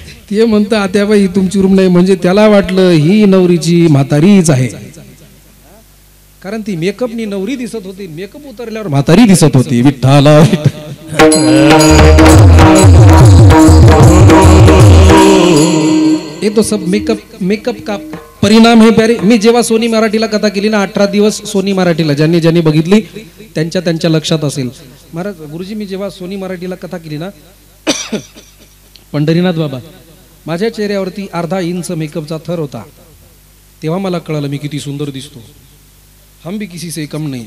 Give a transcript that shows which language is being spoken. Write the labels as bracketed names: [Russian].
[Marathi] ते म्हणतं आत्याबाई ही तुमची रूम नाही, म्हणजे त्याला वाटलं ही नवरीची म्हातारीच आहे. कारण ती मेकअपनी नवरी दिसत होती, मेकअप उतरल्यावर म्हातारी दिसत होती. [Hindi] विठ्ठला ये तो सब मेकअप का परिणाम है प्यारे. [Marathi] मी जेव्हा सोनी मराठीला कथा केली ना, 18 दिवस सोनी मराठीला ज्यांनी बघितली त्यांच्या लक्षात असेल. महाराज गुरुजी, मी जेव्हा सोनी मराठीला कथा केली ना, पंढरीनाथ बाबा, माझ्या चेहऱ्यावरती अर्धा इंच मेकअपचा थर होता. तेव्हा मला कळालं मी किती सुंदर दिसतो. [Hindi] हम भी किसी से कम नहीं.